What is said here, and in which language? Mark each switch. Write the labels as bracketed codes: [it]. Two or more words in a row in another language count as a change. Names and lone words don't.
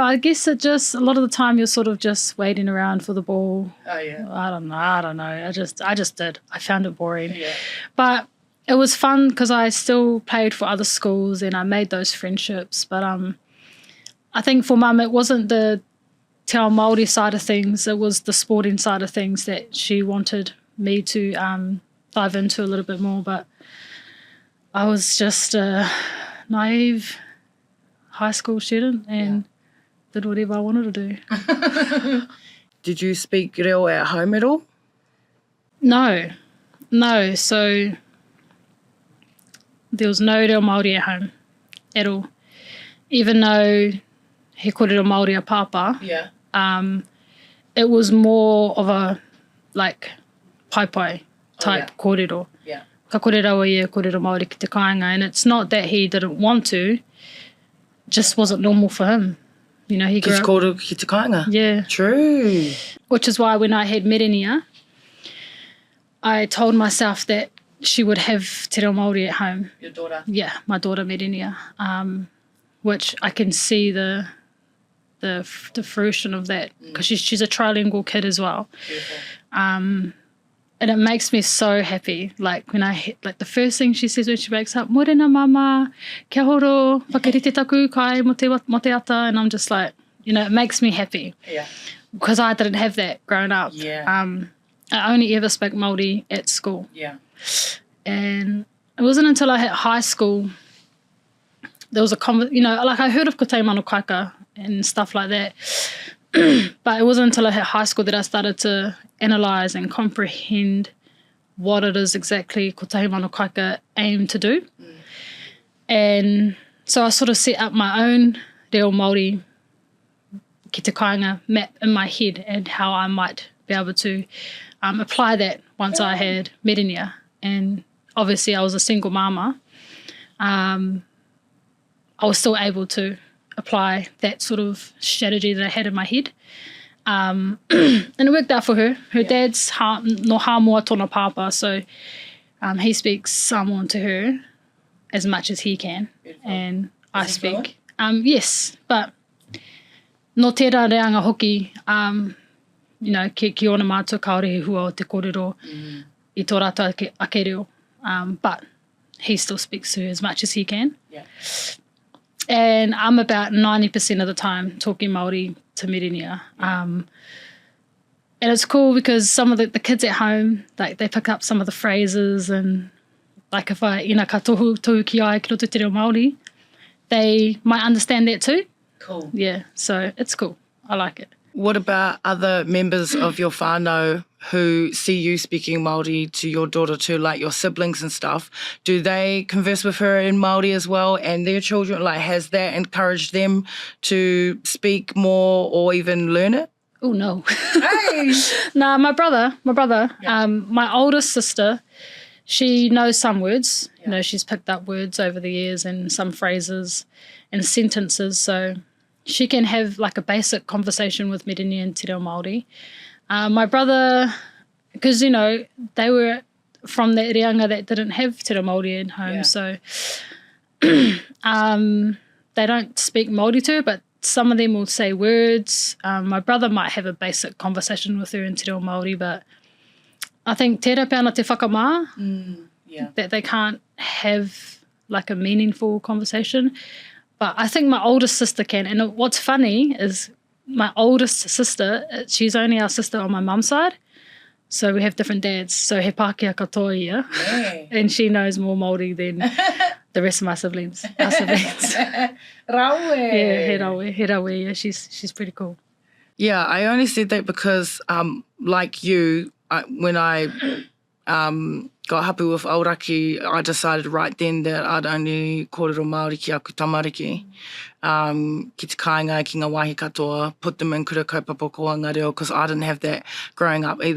[en] I guess it just, a lot of the time you're sort of just waiting around for the ball. Oh, yeah. I don't know. I just did. I found it boring. Yeah. But it was fun because I still played for other schools and I made those friendships. But I think for Mum, it wasn't the [mi] te ao Māori [en] side of things. It was the sporting side of things that she wanted me to dive into a little bit more. But I was just a naive high school student and did whatever I wanted to do. Did you speak reo at home at all? No. So there was no [mi] reo Māori [en] at home at all. Even though [mi] he kōrero Māori a pāpā, [en] it was more of a, like, pai type kōrero. Yeah. [mi] Ka kore rawa ia, kōrero Māori ki te kāinga. [en] And it's not that he didn't want to, just wasn't normal for him. You know, he grew Just up... [mi] kōrero ki te kāinga. [en] Yeah. True. Which is why when I had Merenia, I told myself that she would have [mi] te reo Māori [en] at home. Your daughter. Yeah, my daughter Merenia. Which I can see the fruition of that, because she's a trilingual kid as well. Beautiful. And it makes me so happy. Like when the first thing she says when she wakes up, [mi] morena mama, kia horo, whakarite taku kai mo te ata, [en] and I'm just like, you know, it makes me happy. Yeah. Because I didn't have that growing up. Yeah. I only ever spoke Māori at school. Yeah. And it wasn't until I hit high school, there was you know, like I heard of Ko Te Mano Kaika and stuff like that. But it wasn't until I hit high school that I started to analyse and comprehend what it is exactly Ko Te Mano Kaika aim to do. And so I sort of set up my own [mi] reo Māori ki te kāinga [en] map in my head and how I might be able to apply that once I had Merenia. And obviously I was a single mama. I was still able to apply that sort of strategy that I had in my head. And it worked out for her. Her dad's [mi] no hāmoa tōna pāpā, [en] so he speaks Samoan to her as much as he can. Beautiful. And I speak. Yes, but [mi] no tērā reanga hoki, [en] you know, [mi] ki ona mātua kaore hua o te kōrero I tō rātou ake reo. [en] But he still speaks to her as much as he can. Yeah. And I'm about 90% of the time talking Māori to Merenia. And it's cool because some of the kids at home, like they pick up some of the phrases, and like if I [mi] ina ka tohu ki ai ki roto te reo Māori, [en] they might understand that too. Cool. Yeah, so it's cool. I like it. What about other members of your whānau who see you speaking Māori to your daughter too, like your siblings and stuff? Do they converse with her in Māori as well, and their children? Like, has that encouraged them to speak more or even learn it? Oh, no. Hey! Nah, my brother, my oldest sister, she knows some words. You know, she's picked up words over the years and some phrases and sentences, so she can have like a basic conversation with Merenia and [mi] te reo Māori. [en] My brother, because, you know, they were from that reanga that didn't have [mi] te reo Māori [en] at home, so they don't speak Māori to her, but some of them will say words. My brother might have a basic conversation with her in [mi] te reo Māori, [en] but I think [mi] tērā pēana te whakamā, [en] that they can't have like a meaningful conversation. But I think my oldest sister can. And what's funny is my oldest sister, she's only our sister on my mum's side. So we have different dads. [mi] So he Pākehā katoa ia. [en] And she knows more Māori than the rest of my siblings. Our siblings. Raue. Yeah, [mi] he raue. [en] Yeah, she's pretty cool. Yeah, I only said that because, like you, when I got hapu with Auraki, I decided right then that I'd only [mi] kōrero Māori ki aku tamariki, ki te kāinga, ki ngā wāhi katoa, [en] put them in [mi] Kura Kaupapa ko ngā reo, [en] because I didn't have that growing up either.